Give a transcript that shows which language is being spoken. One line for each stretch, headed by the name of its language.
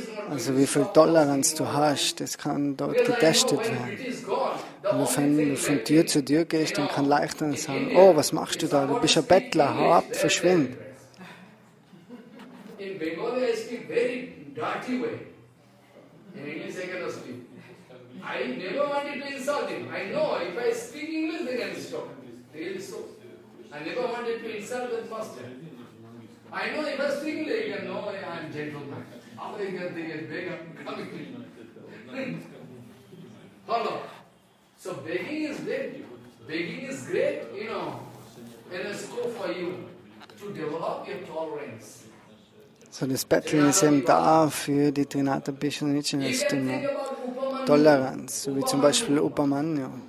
German: Also wie viel Toleranz du hast, das kann dort getestet werden. Und wenn du von Tür zu Tür gehst, dann kann leichter sagen, oh, was machst du da? Du bist ein Bettler, hau ab, verschwind.
English: In Bengali I speak very dirty way. In English I cannot speak. I never wanted to insult him. I know if I speak English they can stop. Really so. I never wanted to insult that master. I know if I speak English you can know I am gentleman. After you can think it's beg, I'm coming. Follow. So begging is great. Begging is great, you know, and a scope for you to develop your tolerance.
German: So das Betteln ist eben da für die Trinata Bhishanichana Stimmung. Toleranz, so wie zum Beispiel Upamanyu.